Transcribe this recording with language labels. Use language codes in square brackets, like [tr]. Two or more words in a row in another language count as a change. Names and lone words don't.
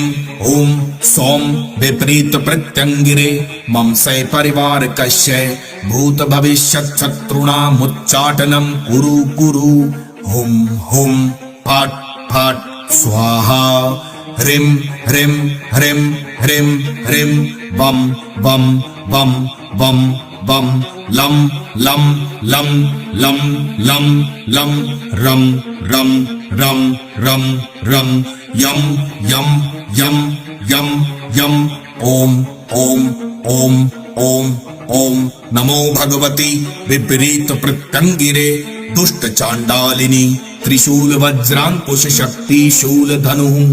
[sa] ॐ सौं विपरीत प्रत्यंगिरे मम से परिवार कस्य भूत भविष्यत् शत्रूणामुच्चाटनं कुरु कुरु हुं हुं फट् फट् स्वाहा ह्रीं ह्रीं ह्रीं ह्रीं ह्रीं वं वं वं वं वं लं लं लं लं लं लं रं रं रं रं रं यं यं यं यं यं ओम ओम ओम ओम ओम नमो भगवती विपरीत प्रत्यंगिरे दुष्ट चांडालिनी त्रिशूल वज्रांकुश शक्ति शूल धनु